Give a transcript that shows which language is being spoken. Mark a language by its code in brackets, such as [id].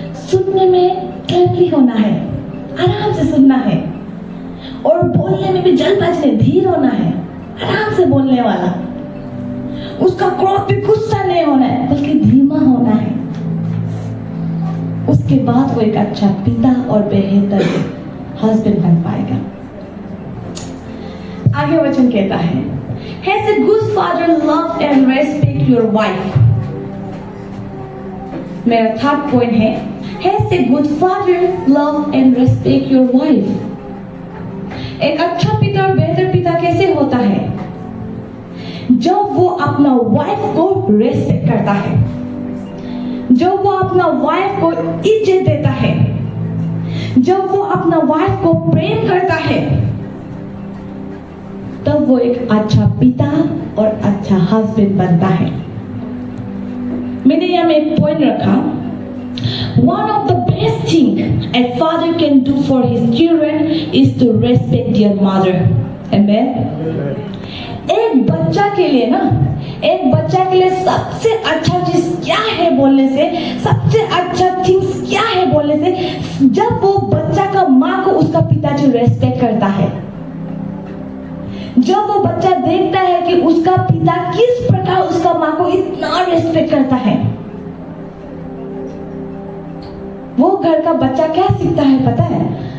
[hi] सुनने में क्लेमली होना है, आराम से सुनना है, और बोलने में भी जल्दबाजी नहीं, धीर होना है, आराम से बोलने वाला। उसका क्रोध भी गुस्सा नहीं होना है बल्कि धीमा होना है। उसके बाद वो एक अच्छा पिता और बेहतर हस्बैंड बन पाएगा। आगे वचन कहता है, [en] Has a good father love and respect your wife। [hi] मेरा थर्ड पॉइंट है, [en] Has a good father love and respect your wife। [hi] एक अच्छा पिता और बेहतर पिता कैसे होता है? जब वो अपना वाइफ को रेस्पेक्ट करता है, जब वो अपना वाइफ को इज्जत देता है, जब वो अपना वाइफ को प्रेम करता है, तब वो एक अच्छा पिता और अच्छा हस्बैंड बनता है। मैंने यहाँ में एक पॉइंट रखा, [en] one of the best thing a father can do for his children is to respect their mother. Amen. [hi] एक बच्चा के लिए ना, एक बच्चा के लिए सबसे अच्छा चीज क्या है बोलने से, सबसे अच्छा थिंग्स क्या है बोलने से, जब वो बच्चा का माँ को उसका पिताजी रेस्पेक्ट करता है, जब वो बच्चा देखता है कि उसका पिता किस प्रकार उसका माँ को इतना रेस्पेक्ट करता है, वो घर का बच्चा क्या सीखता है पता है?